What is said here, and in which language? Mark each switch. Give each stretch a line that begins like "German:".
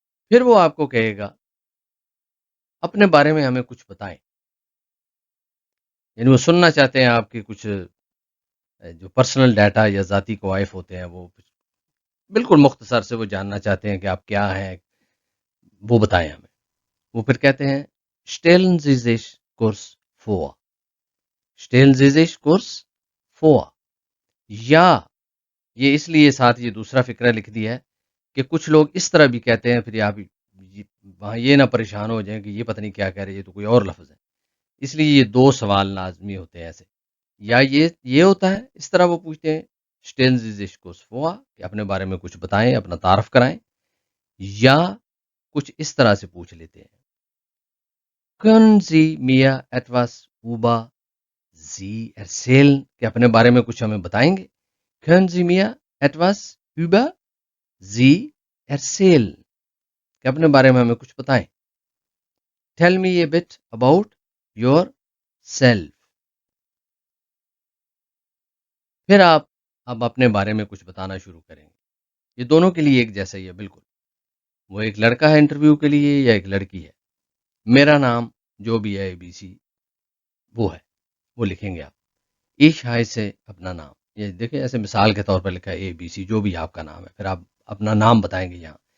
Urdu: پھر وہ آپ کو کہے گا اپنے بارے میں ہمیں کچھ بتائیں، یعنی وہ سننا چاہتے ہیں آپ کے کچھ جو پرسنل ڈیٹا یا ذاتی کوائف ہوتے ہیں، وہ بالکل مختصر سے وہ جاننا چاہتے ہیں کہ آپ کیا ہیں، وہ بتائیں ہمیں. وہ پھر کہتے ہیں
German: stellen Sie sich kurz vor. stellen Sie sich kurz vor.
Urdu: یا یہ اس لیے ساتھ یہ دوسرا فقرہ لکھ دیا ہے کہ کچھ لوگ اس طرح بھی کہتے ہیں، پھر آپ وہاں یہ نہ پریشان ہو جائیں کہ یہ پتہ نہیں کیا کہہ رہے، یہ تو کوئی اور لفظ ہے. اس لیے یہ دو سوال لازمی ہوتے ہیں ایسے، یا یہ ہوتا ہے، اس طرح وہ پوچھتے ہیں
German: stellen Sie sich kurz vor
Urdu: کہ اپنے بارے میں کچھ بتائیں، اپنا تعارف کرائیں، یا کچھ اس طرح سے پوچھ لیتے ہیں
German: können Sie mir etwas über Sie erzählen
Urdu: کہ اپنے بارے میں کچھ ہمیں بتائیں گے.
German: können Sie mir etwas über Sie erzählen
Urdu: کہ اپنے بارے میں ہمیں کچھ بتائیں.
English: tell me a bit about yourself.
Urdu: پھر آپ اب اپنے بارے میں کچھ بتانا شروع کریں گے. یہ دونوں کے لیے ایک جیسا ہی ہے بالکل. وہ ایک لڑکا ہے انٹرویو کے لیے یا ایک لڑکی ہے. میرا نام جو بھی ہے ABC وہ ہے، وہ لکھیں گے آپ. ایش ہائی سے اپنا نام، یہ دیکھیں ایسے مثال کے طور پر لکھا ہے ABC جو بھی آپ کا نام ہے، پھر آپ اپنا نام بتائیں گے یہاں.